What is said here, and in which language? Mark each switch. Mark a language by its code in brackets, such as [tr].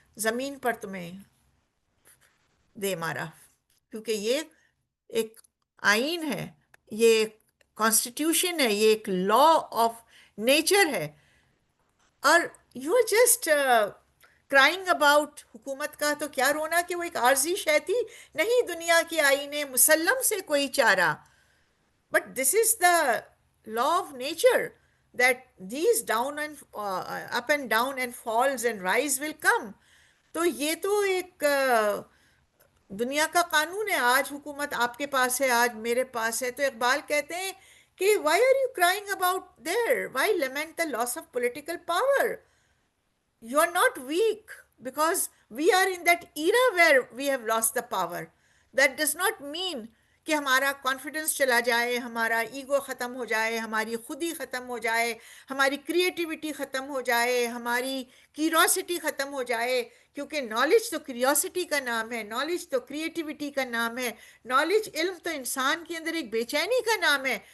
[ur] زمین پر تمہیں دے مارا، کیونکہ یہ ایک آئین ہے، یہ ایک کانسٹیٹیوشن ہے، یہ ایک لا آف نیچر ہے. اور [en] you are just crying about [ur] حکومت کا تو کیا رونا کہ وہ ایک عارضی شے تھی؟ نہیں، دنیا کی آئین مسلم سے کوئی چارہ. [en] But this is the law of nature that these down and up and down and falls and rise will come. [ur] تو یہ تو ایک دنیا کا قانون ہے. آج حکومت آپ کے پاس ہے، آج میرے پاس ہے. تو اقبال کہتے ہیں کہ [en] why are you crying about there? Why lament the loss of political power? You are not weak because we are in that era where we have lost the power. That does not mean [ur] کہ ہمارا confidence چلا جائے، ہمارا ego ختم ہو جائے، ہماری خودی ختم ہو جائے، ہماری کریٹیوٹی ختم ہو جائے، ہماری کیوریوسٹی ختم ہو جائے. کیونکہ نالج تو کیوریوسٹی کا نام ہے، نالج تو کریٹیوٹی کا نام ہے، نالج علم تو انسان کے اندر ایک بے چینی کا نام ہے.